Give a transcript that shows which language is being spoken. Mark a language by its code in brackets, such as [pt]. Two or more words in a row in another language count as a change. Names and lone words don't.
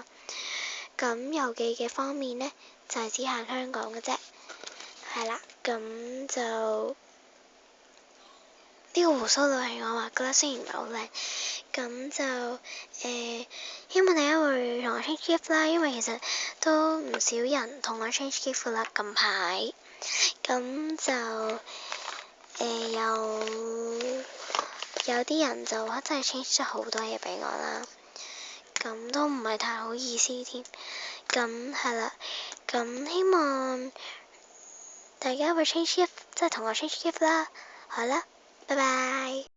[yue] 咁郵寄嘅方面咧，就係只限香港嘅啫，係啦。咁就呢個鬍鬚佬係我畫噶啦，雖然唔係好靚。咁就希望大家會同我 [en] change gift [yue] 啦，因為其實都唔少人同我 [en] change gift [yue] 啦近排。咁就有啲人就真係 change 咗好多嘢俾我啦，咁都唔係太好意思添。咁係啦，咁希望大家會 [en] change gift， [yue] 即係同我 [en] change gift [yue] 啦。好啦，拜拜。